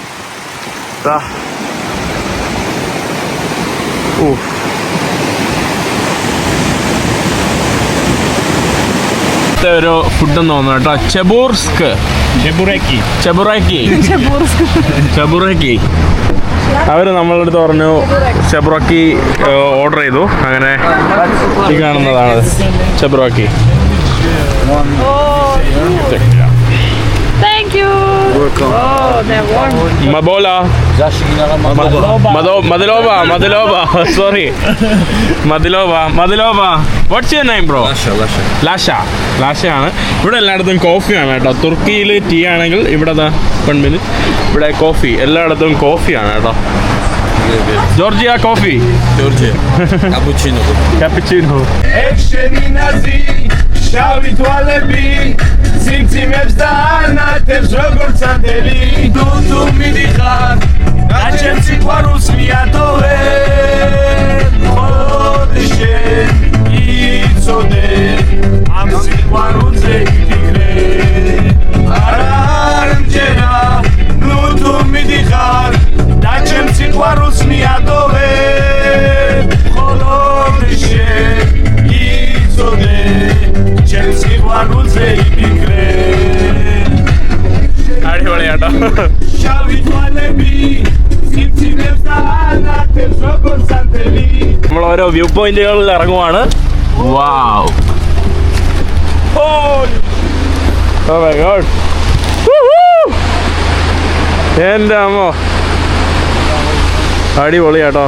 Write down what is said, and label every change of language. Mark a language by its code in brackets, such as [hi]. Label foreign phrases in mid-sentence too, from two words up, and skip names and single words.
[ml] ഒരു ഫുഡെന്ന് തോന്നുന്നു കേട്ടോ, ചെബൂർസ്ക് ചെബുറക്കി. അവർ നമ്മളുടെ അടുത്ത് പറഞ്ഞു ചെബുറക്കി ഓർഡർ ചെയ്തു. അങ്ങനെ ഈ കാണുന്നതാണ് ചെബുറക്കി. [en] Thank you. Oh, they're warm. [ka] Mabola. Madilova. Sorry. [en] Madilova. What's your name, bro? [ml] Lasha ആണ്. ഇവിടെ എല്ലായിടത്തും കോഫിയാണ് കേട്ടോ. തുർക്കിയിൽ ടീ ആണെങ്കിൽ ഇവിടെ 1 minute ഇവിടെ കോഫി, എല്ലായിടത്തും കോഫിയാണ് കേട്ടോ. ജോർജിയ കോഫി. Cappuccino. [ka] შავი თვალები სიმციმებს და ანათებს როგორც ანდელი თუ მიდიხარ და ჩემ სიყვარულს მიატოვე მხოლოდ შენ იცოდე ამ სიყვარულზე იფიქრე არ მჯერა ნუ თუ მიდიხარ და ჩემ სიყვარულს მიატოვე მხოლოდ შენ იცოდე [ml] അടിപൊളിയാട്ടോ. നമ്മൾ ഓരോ വ്യൂ പോയിന്റുകളിൽ ഇറങ്ങുവാണ്. [en] wow, oh my god, [ml] എൻ്റെ അമ്മോ അടിപൊളിയാട്ടോ.